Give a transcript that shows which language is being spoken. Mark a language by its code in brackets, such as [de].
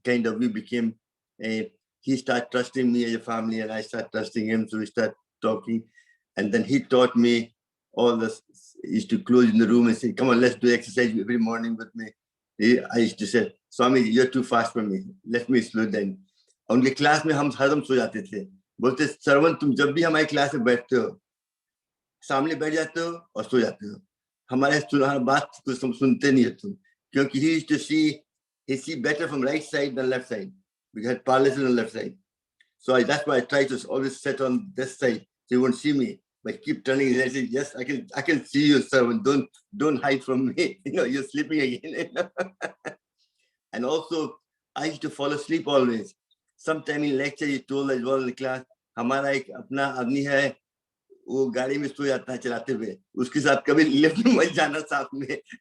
[en] Kind of, we became he started trusting me as a family, and I started trusting him. So we started talking, and then he taught me all this. He used to close in the room and say, "Come on, let's do exercise every morning with me." I used to say, "Swami, you're too fast for me. Let me slow down." [hi] उनके class में हम हरदम सो जाते थे. बोलते, "श्रवण, तुम जब भी हमारी क्लास में बैठते हो, सामने बैठ जाते हो और सो जाते हो. हमारे बात कुछ सुनते नहीं हो तुम." क्योंकि [en] he used to see better from right side than left side. We had paralysis on the left side. So that's why I try to always sit on this side so you won't see me. But keep turning his head and say, "Yes, I can see you, servant. Don't hide from me. You know, you're sleeping again." And also, I used to fall asleep always. Sometime in lecture, he told as well in the class, [hi] हमारा एक अपना आदमी है, वो गाड़ी में सो जाता है चलाते हुए, उसके साथ कभी लिफ्ट में मत जाना साथ में.